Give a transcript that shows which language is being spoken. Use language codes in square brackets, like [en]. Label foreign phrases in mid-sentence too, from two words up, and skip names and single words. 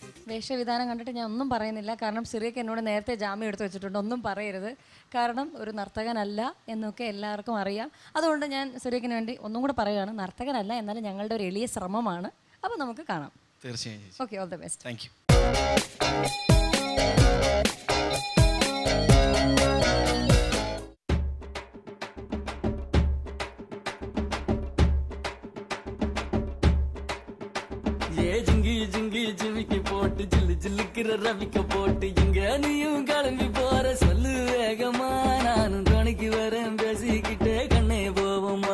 [ml] വേഷവിധാനം കണ്ടിട്ട് ഞാൻ ഒന്നും പറയുന്നില്ല. കാരണം സിറിയക്ക് എന്നോട് നേരത്തെ ജാമ്യം എടുത്ത് വെച്ചിട്ടുണ്ട്, ഒന്നും പറയരുത്. കാരണം ഒരു നർത്തകനല്ല എന്നൊക്കെ എല്ലാവർക്കും അറിയാം. അതുകൊണ്ട് ഞാൻ സിറിയക്കിന് വേണ്ടി ഒന്നും കൂടെ പറയുകയാണ്, നർത്തകനല്ല, എന്നാലും ഞങ്ങളുടെ ഒരു എളിയ ശ്രമമാണ്. അപ്പോൾ നമുക്ക് കാണാം. തീർച്ചയായും. ഓക്കെ, [en] All the best. Thank you. [ta] ஜிங்கி ஜிங்கி ஜிமிக்கி போட்டு ஜில்லு ஜில்லுக்கிற ரவிக்க போட்டு இங்க நீயும் கிளம்பி போற சொல்லு வேகமா, நானும் துணைக்கு வரேன் பேசிக்கிட்டே கண்ணே போவோமா.